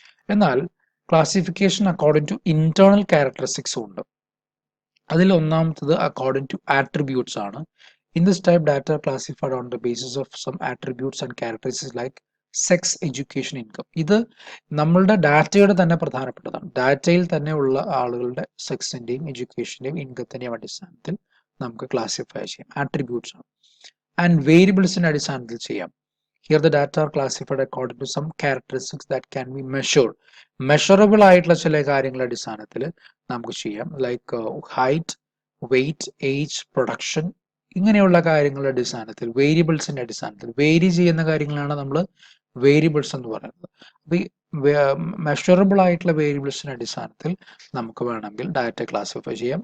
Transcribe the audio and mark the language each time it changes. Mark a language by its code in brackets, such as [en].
[ml] എന്നാൽ classification according to internal ക്യാരക്ടറിസ്റ്റിക്സും ഉണ്ട്. അതിൽ ഒന്നാമത്തത് അക്കോർഡിംഗ് ടു ആട്രിബ്യൂട്ട്സ് ആണ്. [en] In this type, data are classified on the basis of some attributes and characteristics like sex, education, income. [ml] ഇത് നമ്മളുടെ ഡാറ്റയുടെ തന്നെ പ്രധാനപ്പെട്ടതാണ്. ഡാറ്റയിൽ തന്നെ ഉള്ള ആളുകളുടെ സെക്സിന്റെയും എഡ്യൂക്കേഷന്റെയും ഇൻകത്തിന്റെയും അടിസ്ഥാനത്തിൽ നമുക്ക് ക്ലാസിഫൈ ചെയ്യാം. ആട്രിബ്യൂട്ട്സ് ആണ്. ആൻഡ് വേരിയബിൾസിന്റെ അടിസ്ഥാനത്തിൽ ചെയ്യാം. [en] Here the data are classified according to some characteristics that can be measured. [ml] Measurable ആയിട്ടുള്ള ചില കാര്യങ്ങളുടെ അടിസ്ഥാനത്തിൽ നമുക്ക് ചെയ്യാം. Like height, wait, age, production, ഇങ്ങനെയുള്ള കാര്യങ്ങളുടെ അടിസ്ഥാനത്തിൽ, വേരിയബിൾസിന്റെ അടിസ്ഥാനത്തിൽ വേരി ചെയ്യുന്ന കാര്യങ്ങളാണ് നമ്മൾ വേരിയബിൾസ് എന്ന് പറയുന്നത്. അപ്പൊ ഈ മെഷറബിൾ ആയിട്ടുള്ള വേരിയബിൾസിന്റെ അടിസ്ഥാനത്തിൽ നമുക്ക് വേണമെങ്കിൽ ഡാറ്റ ക്ലാസിഫൈ ചെയ്യാം.